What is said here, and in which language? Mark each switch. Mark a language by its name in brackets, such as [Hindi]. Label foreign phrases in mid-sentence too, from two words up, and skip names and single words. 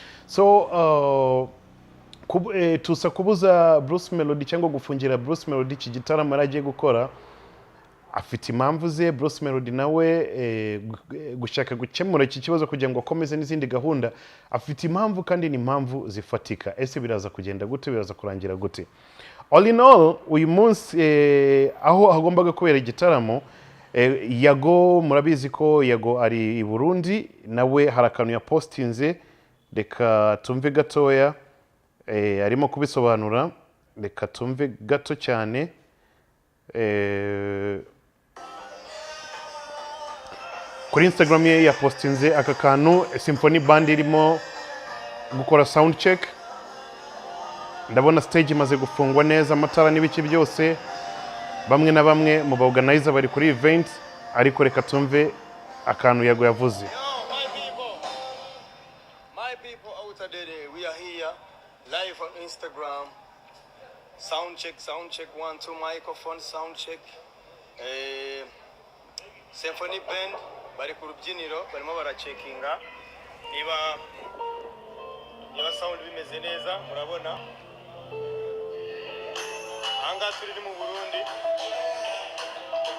[Kinyarwanda] So Tusa kubuza Bruce Melody cyangwa gufungira Bruce Melody iki gitaramo aragiye gukora, afite impamvu ze. Bruce Melody nawe gushaka gukemura iki kibazo kugira ngo akomeze n'izindi gahunda, afite impamvu kandi ni impamvu zifatika. Ese biraza kugenda gute, biraza kurangira gute? [English] All in all, [Kinyarwanda] uyu munsi aho hagombaga kubera igitaramo, Yago murabizi ko Yago ari i Burundi, nawe harakantu ya postinze, reka tumve gatoya. Arimo kubisobanura, reka tumve gato cyane. Kuri Instagram ye yapostinze aka kantu, Symphony Band irimo gukora [English] sound check. [Kinyarwanda] Ndabona stage imaze gufungwa neza, amatara n'ibiki byose, bamwe na bamwe mu organizer bari kuri event. Ariko reka tumve akantu Yago yavuze. [English] My people out there, we are here live on Instagram. Sound check 1 2 microphone sound check. [Kinyarwanda] Symphony Band bari ku rubyiniro barimo baracheckinga niba sound bimeze neza. Murabona anga turi mu Burundi,